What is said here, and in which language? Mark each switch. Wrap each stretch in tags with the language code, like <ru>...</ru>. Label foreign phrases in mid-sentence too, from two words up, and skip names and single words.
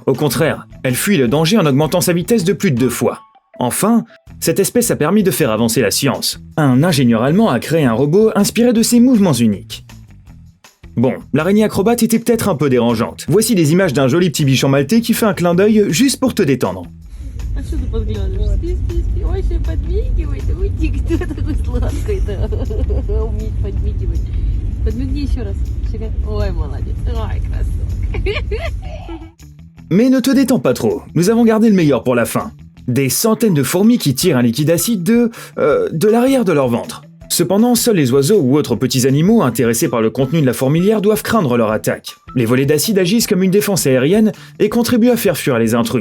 <fr>Au contraire, elle fuit le danger en augmentant sa vitesse de plus de 2 fois. Enfin, cette espèce a permis de faire avancer la science. Un ingénieur allemand a créé un robot inspiré de ses mouvements uniques. Bon, l'araignée acrobate était peut-être un peu dérangeante. Voici des images d'un joli petit bichon maltais qui fait un clin d'œil juste pour te détendre.</fr> <ru>А что ты подглядываешь? Спи. Ой, еще подмигивает. Уйди, кто такой сладкий-то? Уметь подмигивать. Подмигни еще раз. Ой, молодец. Ой, красотка.</ru> <fr>Mais ne te détends pas trop, nous avons gardé le meilleur pour la fin. Des centaines de fourmis qui tirent un liquide acide de l'arrière de leur ventre. Cependant, seuls les oiseaux ou autres petits animaux intéressés par le contenu de la fourmilière doivent craindre leur attaque. Les volées d'acide agissent comme une défense aérienne et contribuent à faire fuir les intrus.</fr>